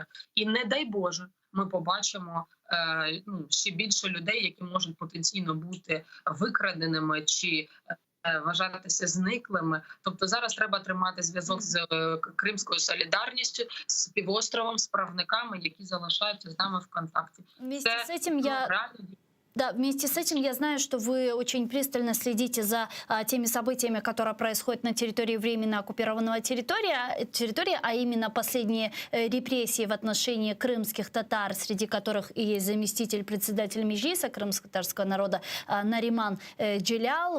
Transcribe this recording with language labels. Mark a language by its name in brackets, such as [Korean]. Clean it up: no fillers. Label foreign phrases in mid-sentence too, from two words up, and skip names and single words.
[Ukrainian] І не дай Боже, ми побачимо ще більше людей, які можуть потенційно бути викраденими чи вважатися зниклими. Тобто зараз треба тримати зв'язок з Кримською солідарністю, з півостровом, з правниками, які залишаються з нами в контакті. [Russian] Вместе с этим Да, вместе с этим я знаю, что вы очень пристально следите за теми событиями, которые происходят на территории временно оккупированного территории, а именно последние репрессии в отношении крымских татар, среди которых и есть заместитель председателя Меджлиса крымско-татарского народа Нариман Джелял.